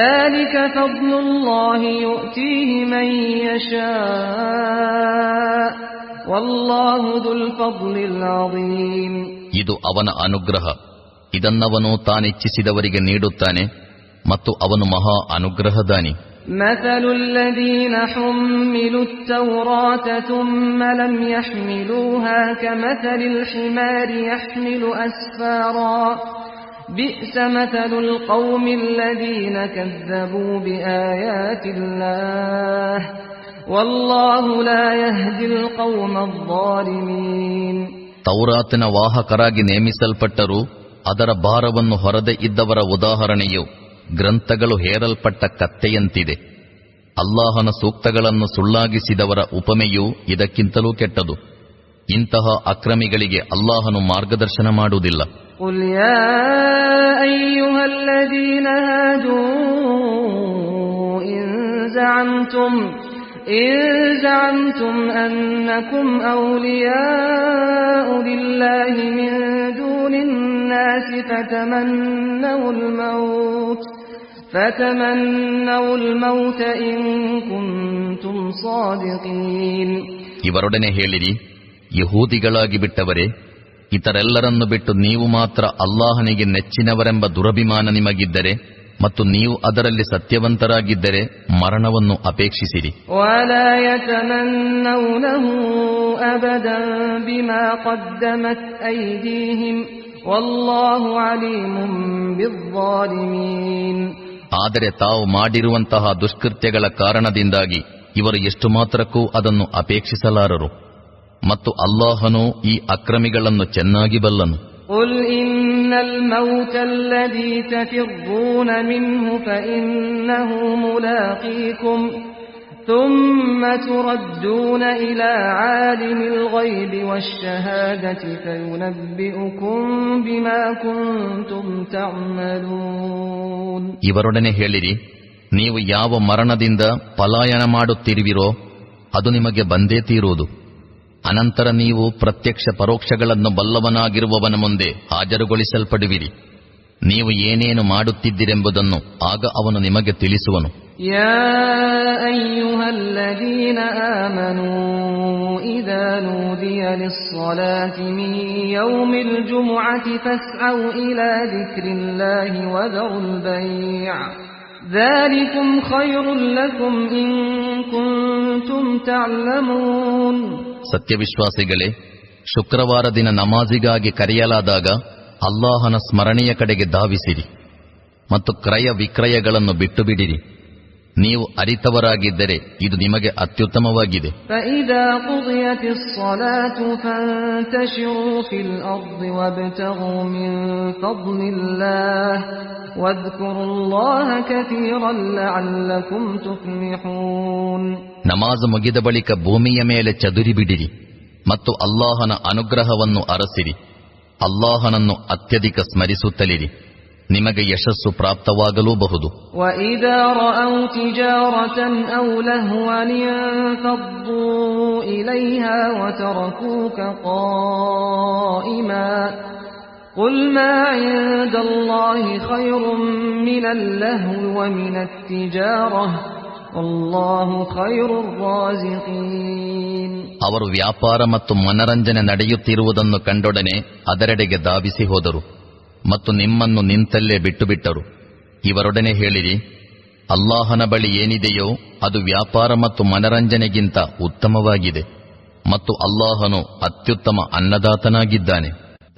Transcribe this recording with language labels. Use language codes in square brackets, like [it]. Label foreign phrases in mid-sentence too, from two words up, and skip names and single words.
[kn] ಇದು ಅವನ ಅನುಗ್ರಹ. ಇದನ್ನವನು ತಾನಿಚ್ಛಿಸಿದವರಿಗೆ ನೀಡುತ್ತಾನೆ ಮತ್ತು ಅವನು ಮಹಾ ಅನುಗ್ರಹದಾನಿ. [ar] مثل الذين حملوا التوراة ثم لم يحملوها كمثل الحمار يحمل أسفارا بئس مثل القوم الذين كذبوا بآيات الله والله لا يهدي القوم الظالمين. [kn] ತೌರಾತಿನ ವಾಹಕರಾಗಿ ನೇಮಿಸಲ್ಪಟ್ಟರೂ ಅದರ ಭಾರವನ್ನು ಹೊರದೆ ಇದ್ದವರ ಉದಾಹರಣೆಯು ಗ್ರಂಥಗಳು ಹೇರಲ್ಪಟ್ಟ ಕತ್ತೆಯಂತಿದೆ. ಅಲ್ಲಾಹನ ಸೂಕ್ತಗಳನ್ನು ಸುಳ್ಳಾಗಿಸಿದವರ ಉಪಮೆಯೂ ಇದಕ್ಕಿಂತಲೂ ಕೆಟ್ಟದು. ಇಂತಹ ಅಕ್ರಮಿಗಳಿಗೆ ಅಲ್ಲಾಹನು ಮಾರ್ಗದರ್ಶನ ಮಾಡುವುದಿಲ್ಲ. [ar] قل يا أيها الذين هادوا إن زعمتم أنكم أولياء لله من دون الناس فتمنوا الموت إن كنتم صادقين. [kn] ಇವರೊಡನೆ ಹೇಳಿರಿ, ಯಹೂದಿಗಳಾಗಿ ಬಿಟ್ಟವರೇ, ಇತರೆಲ್ಲರನ್ನು ಬಿಟ್ಟು ನೀವು ಮಾತ್ರ ಅಲ್ಲಾಹನಿಗೆ ನೆಚ್ಚಿನವರೆಂಬ ದುರಭಿಮಾನ ನಿಮಗಿದ್ದರೆ ಮತ್ತು ನೀವು ಅದರಲ್ಲಿ ಸತ್ಯವಂತರಾಗಿದ್ದರೆ ಮರಣವನ್ನು ಅಪೇಕ್ಷಿಸಿರಿ. [ar] ولا يتمنونه أبدا بما قدمت أيديهم والله عليم بالظالمين. [kn] ಆದರೆ ತಾವು ಮಾಡಿರುವಂತಹ ದುಷ್ಕೃತ್ಯಗಳ ಕಾರಣದಿಂದಾಗಿ ಇವರು ಎಷ್ಟು ಮಾತ್ರಕ್ಕೂ ಅದನ್ನು ಅಪೇಕ್ಷಿಸಲಾರರು ಮತ್ತು ಅಲ್ಲಾಹನು ಈ ಅಕ್ರಮಿಗಳನ್ನು ಚೆನ್ನಾಗಿ ಬಲ್ಲನು. [ar] قل إن الموت الذي تفرون منه فإنه ملاقيكم ثم تردون إلى عالم الغيب والشهادة فينبئكم بما كنتم تعملون. [kn] ಇವರೊಡನೆ ಹೇಳಿರಿ, ನೀವು ಯಾವ ಮರಣದಿಂದ ಪಲಾಯನ ಮಾಡುತ್ತಿರುವಿರೋ ಅದು ನಿಮಗೆ ಬಂದೇ ತೀರುವುದು. ಅನಂತರ ನೀವು ಪ್ರತ್ಯಕ್ಷ ಪರೋಕ್ಷಗಳನ್ನು ಬಲ್ಲವನಾಗಿರುವವನ ಮುಂದೆ ಹಾಜರುಗೊಳಿಸಲ್ಪಡುವಿರಿ. ನೀವು ಏನೇನು ಮಾಡುತ್ತಿದ್ದಿರೆಂಬುದನ್ನು ಆಗ ಅವನು ನಿಮಗೆ ತಿಳಿಸುವನು. [ar] يا أيها الذين آمنوا إذا نودي للصلاة من يوم الجمعة فاسعوا إلى ذكر الله وذروا البيع ذلكم خير لكم إن كنتم تعلمون. [kn] ಸತ್ಯವಿಶ್ವಾಸಿಗಳೇ, ಶುಕ್ರವಾರ ದಿನ ನಮಾಜಿಗಾಗಿ ಕರೆಯಲಾದಾಗ ಅಲ್ಲಾಹನ ಸ್ಮರಣೆಯ ಕಡೆಗೆ ಧಾವಿಸಿರಿ ಮತ್ತು ಕ್ರಯ ವಿಕ್ರಯಗಳನ್ನು ಬಿಟ್ಟು ಬಿಡಿರಿ. ನೀವು ಅರಿತವರಾಗಿದ್ದರೆ ಇದು ನಿಮಗೆ ಅತ್ಯುತ್ತಮವಾಗಿದೆ. [ar] فإذا قضيت الصلاة فانتشروا في الأرض وابتغوا من فضل الله واذكروا الله كثيرا لعلكم تفلحون. [kn] ನಮಾಜ್ ಮುಗಿದ ಬಳಿಕ ಭೂಮಿಯ ಮೇಲೆ ಚದುರಿ ಬಿಡಿರಿ ಮತ್ತು ಅಲ್ಲಾಹನ ಅನುಗ್ರಹವನ್ನು ಅರಸಿರಿ. ಅಲ್ಲಾಹನನ್ನು ಅತ್ಯಧಿಕ ಸ್ಮರಿಸುತ್ತಲಿರಿ. ನಿಮಗೆ ಯಶಸ್ಸು ಪ್ರಾಪ್ತವಾಗಲೂಬಹುದು. [ar] وَإِذَا رَأَوْا تِجَارَةً أَوْ لَهْوًا انفَضُّوا إِلَيْهَا وَتَرَكُوكَ قَائِمًا قُلْ مَا عِندَ اللَّهِ خَيْرٌ مِنَ اللَّهْوِ وَمِنَ التِّجَارَةِ وَاللَّهُ خَيْرُ الرَّازِقِينَ. [kn] ಅವರು ವ್ಯಾಪಾರ ಮತ್ತು ಮನರಂಜನೆ ನಡೆಯುತ್ತಿರುವುದನ್ನು ಕಂಡೊಡನೆ ಅದರೆಡೆಗೆ ಧಾವಿಸಿ ಹೋದರು ಮತ್ತು ನಿಮ್ಮನ್ನು ನಿಂತಲ್ಲೇ ಬಿಟ್ಟುಬಿಟ್ಟರು. ಇವರೊಡನೆ ಹೇಳಿರಿ, ಅಲ್ಲಾಹನ ಬಳಿ ಏನಿದೆಯೋ ಅದು ವ್ಯಾಪಾರ ಮತ್ತು ಮನರಂಜನೆಗಿಂತ ಉತ್ತಮವಾಗಿದೆ ಮತ್ತು ಅಲ್ಲಾಹನು ಅತ್ಯುತ್ತಮ ಅನ್ನದಾತನಾಗಿದ್ದಾನೆ.